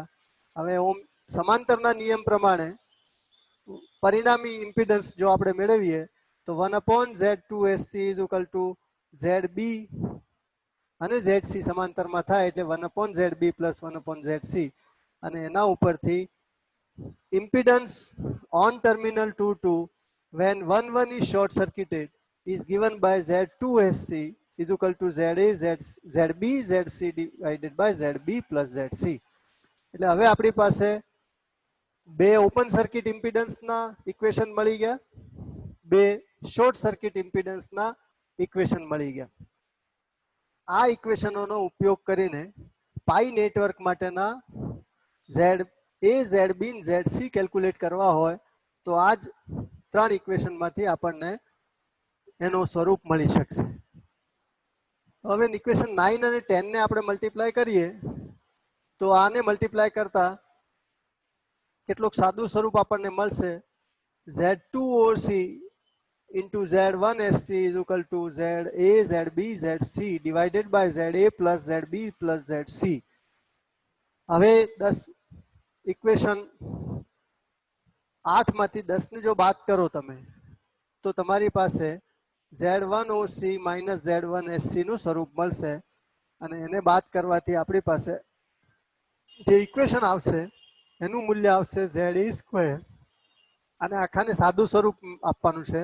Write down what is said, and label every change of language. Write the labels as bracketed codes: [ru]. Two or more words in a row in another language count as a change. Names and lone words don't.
[gu] હવે ઓમ સમાંતરના નિયમ પ્રમાણે પરિણામી ઇમ્પિડન્સ જો આપણે મેળવીએ તો [en] 1/Z2SC is equal to ZB [gu] અને ZC સમાંતરમાં થાય એટલે 1/ZB પ્લસ 1/ZC, અને એના ઉપરથી [en] impedance on terminal 2 when 1 is short circuited is given by Z2SC is equal to ZB ZC divided by ZB plus ZC. [gu] એટલે હવે આપણી પાસે બે [en] open circuit [gu] ઇમ્પિડન્સના ઇક્વેશન મળી ગયા, બે [en] short circuit [gu] ઇમ્પિડન્સના ઇક્વેશન મળી ગયા. આ ઇક્વેશનોનો ઉપયોગ કરીને [en] pi network [gu] માટેના ZA ZB ZC કેલ્ક્યુલેટ કરવા હોય તો આ જ ત્રણ ઇક્વેશનમાંથી આપણને એનું સ્વરૂપ મળી શકશે. હવે ઇક્વેશન 9 અને 10 ને આપણે મલ્ટીપ્લાય કરીએ તો આને મલ્ટીપ્લાય કરતા કેટલુંક સાદું સ્વરૂપ આપણને મળશે. [en] Z2OC into Z1SC is equal to ZA ZB ZC divided by ZA plus ZB plus ZC. [gu] હવે 10 ઇક્વેશન 8 માંથી 10 ને જો બાદ કરો તમે તો તમારી પાસે Z1OC minus Z1SC નું સ્વરૂપ મળશે, અને એને બાદ કરવાથી આપણી પાસે જે ઇક્વેશન આવશે એનું મૂલ્ય આવશે ZA², અને આખાને સાદું સ્વરૂપ આપવાનું છે.